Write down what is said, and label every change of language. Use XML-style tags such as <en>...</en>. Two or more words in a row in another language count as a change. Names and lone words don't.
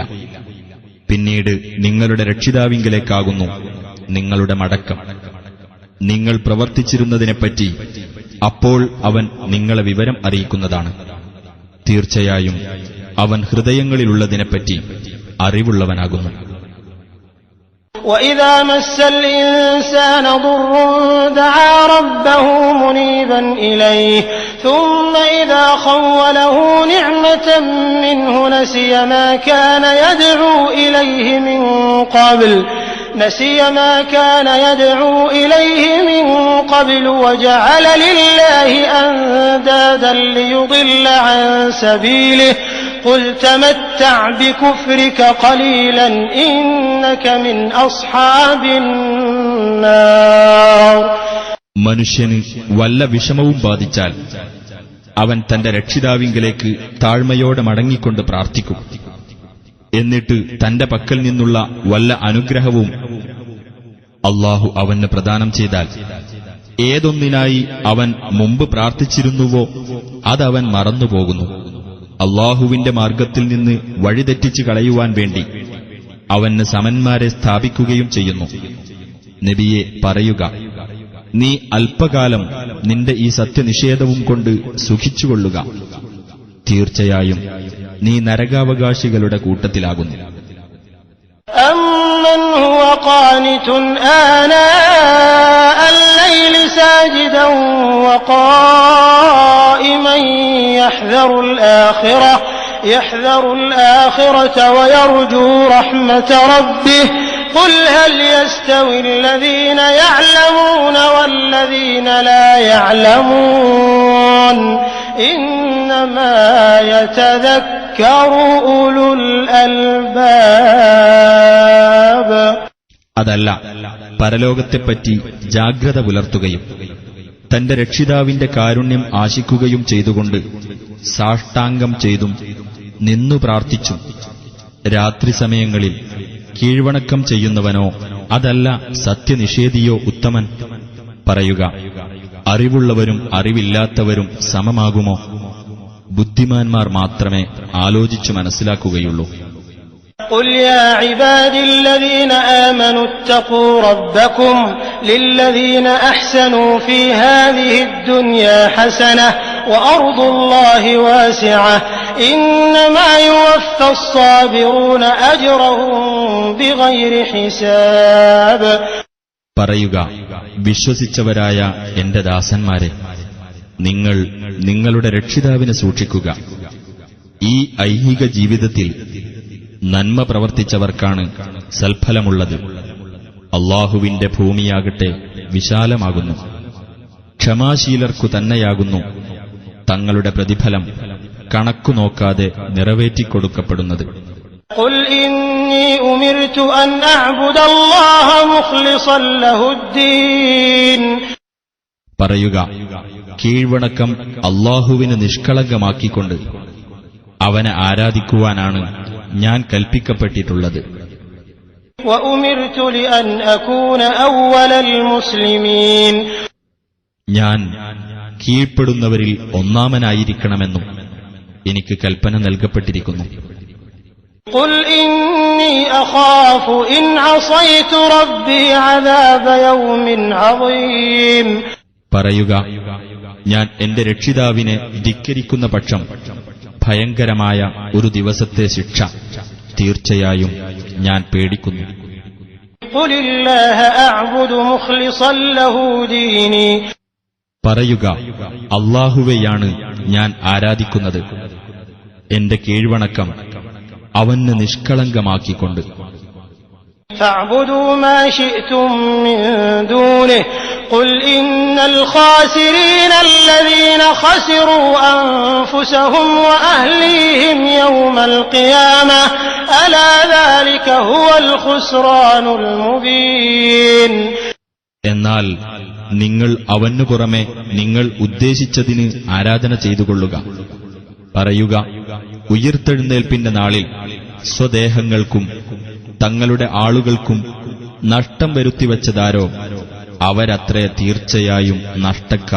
<ml>പിന്നീട് നിങ്ങളുടെ രക്ഷിതാവിങ്കലേക്കാകുന്നു നിങ്ങളുടെ മടക്കം. നിങ്ങൾ പ്രവർത്തിച്ചിരുന്നതിനെപ്പറ്റി അപ്പോൾ അവൻ നിങ്ങളെ വിവരം അറിയിക്കുന്നതാണ്. തീർച്ചയായും അവൻ ഹൃദയങ്ങളിലുള്ളതിനെപ്പറ്റി അറിവുള്ളവനാകുന്നു.</ml> <ar>وَإِذَا مَسَّ الْإِنسَانَ ضُرٌّ دَعَا رَبَّهُ مُنِيبًا إِلَيْهِ ثُمَّ إِذَا خَوَّلَهُ نِعْمَةً مِّنْهُ نَسِيَ مَا كَانَ يَدْعُو إِلَيْهِ مِن قَبْلُ وَجَعَلَ لِلَّهِ أَندَادًا لِّيُضِلَّ عَن سَبِيلِهِ قُلْ تَمَتَّعْ بِكُفْرِكَ قَلِيلًا إِنَّكَ مِنْ أَصْحَابِ النَّارِ.</ar> <ml>മനുഷ്യന് വല്ല വിഷമവും ബാധിച്ചാൽ അവൻ തന്റെ രക്ഷിതാവിങ്കലേക്ക് താഴ്മയോടെ മടങ്ങിക്കൊണ്ട് പ്രാർത്ഥിക്കും. എന്നിട്ട് തന്റെ പക്കൽ നിന്നുള്ള വല്ല അനുഗ്രഹവും അല്ലാഹു അവന് പ്രദാനം ചെയ്താൽ ഏതൊന്നിനായി അവൻ മുമ്പ് പ്രാർത്ഥിച്ചിരുന്നുവോ അതവൻ മറന്നുപോകുന്നു. അല്ലാഹുവിന്റെ മാർഗ്ഗത്തിൽ നിന്ന് വഴിതെറ്റിച്ചു കളയുവാൻ വേണ്ടി അവന് സമന്മാരെ സ്ഥാപിക്കുകയും ചെയ്യുന്നു. നബിയെ പറയുക, നീ അല്പകാലം നിന്റെ ഈ സത്യനിഷേധവും കൊണ്ട് സുഖിച്ചുകൊള്ളുക. തീർച്ചയായും നീ നരകാവകാശികളുടെ കൂട്ടത്തിലാകുന്നു.</ml> <ar>أَمَّنْ هُوَ قَانِتٌ آنَاءَ اللَّيْلِ سَاجِدًا وَقَائِمًا يَحْذَرُ الْآخِرَةَ وَيَرْجُو رَحْمَةَ رَبِّهِ قُلْ هَلْ يَسْتَوِي الَّذِينَ يَعْلَمُونَ وَالَّذِينَ لَا يَعْلَمُونَ إِنَّمَا يَتَذَكَّرُ أُولُو الْأَلْبَابِ.</ar> <ml>അതല്ല, പരലോകത്തെപ്പറ്റി ജാഗ്രത പുലർത്തുകയും തന്റെ രക്ഷിതാവിന്റെ കാരുണ്യം ആശിക്കുകയും ചെയ്തുകൊണ്ട് സാഷ്ടാംഗം ചെയ്തും നിന്നു പ്രാർത്ഥിച്ചും രാത്രി സമയങ്ങളിൽ കീഴ്വണക്കം ചെയ്യുന്നവനോ അതല്ല സത്യനിഷേധിയോ ഉത്തമൻ. പറയുക, അറിവുള്ളവരും അറിവില്ലാത്തവരും സമമാകുമോ? ബുദ്ധിമാന്മാർ മാത്രമേ ആലോചിച്ചു മനസ്സിലാക്കുകയുള്ളൂ.</ml> <ar>قُلْ يَا عِبَادِي الَّذِينَ آمَنُوا اتَّقُوا رَبَّكُمْ لِلَّذِينَ أَحْسَنُوا فِي هَٰذِهِ الدُّنْيَا حَسَنَةٌ وَأَرْضُ اللَّهِ وَاسِعَةٌ إِنَّمَا يُوَفَّى الصَّابِرُونَ أَجْرَهُم بِغَيْرِ حِسَابٍ.</ar> <ml>പറയുക, വിശ്വസിച്ചവരായ എന്റെ ദാസന്മാരെ, നിങ്ങൾ നിങ്ങളുടെ രക്ഷിതാവിനെ സൂക്ഷിക്കുക. ഈ ഐഹിക ജീവിതത്തിൽ നന്മ പ്രവർത്തിച്ചവർക്കാണ് സൽഫലമുള്ളത്. അല്ലാഹുവിന്റെ ഭൂമിയാകട്ടെ വിശാലമാകുന്നു. ക്ഷമാശീലർക്കു തന്നെയാകുന്നു തങ്ങളുടെ പ്രതിഫലം കണക്കു നോക്കാതെ നിറവേറ്റിക്കൊടുക്കപ്പെടുന്നത്.</ml> <ar>قُلْ إِنِّي أُمِرْتُ أَنْ أَعْبُدَ اللَّهَ مُخْلِصًا لَهُ الدِّينَ.</ar> <ml>പറയുക, കീഴ്വണക്കം അല്ലാഹുവിന് നിഷ്കളങ്കമാക്കിക്കൊണ്ട് അവനെ ആരാധിക്കുവാനാണ് ഞാൻ കൽപ്പിക്കപ്പെട്ടിട്ടുള്ളത്.</ml> <ar>وَأُمِرْتُ لِأَنْ أَكُونَ أَوَّلَ الْمُسْلِمِينَ.</ar> <ml>ഞാൻ കീഴ്പ്പെടുന്നവരിൽ ഒന്നാമനായിരിക്കണമെന്നും എനിക്ക് കൽപ്പന നൽകപ്പെട്ടിരിക്കുന്നു.</ml> <ar>قُلْ إِنِّي أَخَافُ إِنْ عَصَيْتُ رَبِّي عَذَابَ يَوْمٍ عَظِيمٍ.</ar> <ml>പറയുക, ഞാൻ എന്റെ രക്ഷിതാവിനെ ധിക്കരിക്കുന്ന പക്ഷം ഭയങ്കരമായ ഒരു ദിവസത്തെ ശിക്ഷ തീർച്ചയായും ഞാൻ പേടിക്കുന്നു. പറയുക, അല്ലാഹുവെയാണ് ഞാൻ ആരാധിക്കുന്നത്, എന്റെ കീഴ്വണക്കം അവന് നിഷ്കളങ്കമാക്കിക്കൊണ്ട്.</ml> <ar>قل إن الخاسرين الذين خسروا أنفسهم وأهليهم يوم القيامة ألا ذلك هو الخسران المبين.</ar> <ml>എന്നാൽ നിങ്ങൾ അവനു പുറമെ നിങ്ങൾ ഉദ്ദേശിച്ചതിന് ആരാധന ചെയ്തുകൊള്ളുക. പറയുക, ഉയിർത്തെഴുന്നേൽപ്പിന്റെ നാളിൽ സ്വദേഹങ്ങൾക്കും തങ്ങളുടെ ആളുകൾക്കും നഷ്ടം വരുത്തിവച്ചതാരോ അവരത്രേ തീർച്ചയായും നഷ്ടക്കാർ.</ml>